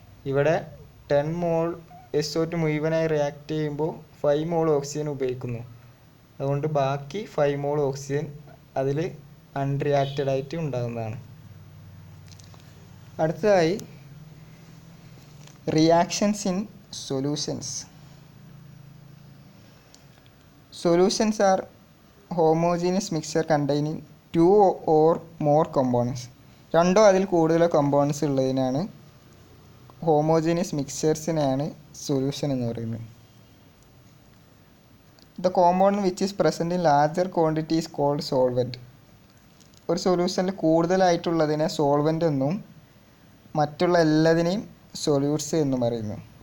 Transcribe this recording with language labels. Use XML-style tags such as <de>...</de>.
<ml>ഇവിടെ 10 മോൾ SO2 മുഴുവനായി react ചെയ്യുമ്പോൾ 5 മോൾ ഓക്സിജൻ ഉപയോഗിക്കുന്നു. അതുകൊണ്ട് ബാക്കി 5 മോൾ ഓക്സിജൻ അതിൽ അൺറിയാക്റ്റഡ് ആയിട്ട് ഉണ്ടാകുന്നതാണ്. അടുത്തതായി reactions in solutions.</ml> <en>Solutions are homogeneous mixture containing 2 or more components.</en> <ml>രണ്ടോ അതിൽ കൂടുതലോ കമ്പോണൻസ് ഉള്ളതിനാണ് ഹോമോജീനിയസ് മിക്സ്ചേഴ്സിനെയാണ് സൊല്യൂഷൻ എന്ന് പറയുന്നത്.</ml> <en>The compound which is present in larger quantity is called solvent.</en> <ml>ഒരു സൊല്യൂഷനിൽ കൂടുതലായിട്ടുള്ളതിനെ സോൾവെൻ്റ് എന്നും മറ്റുള്ള എല്ലാതിനെയും സൊല്യൂട്ട്സ് എന്നും പറയുന്നു.</ml>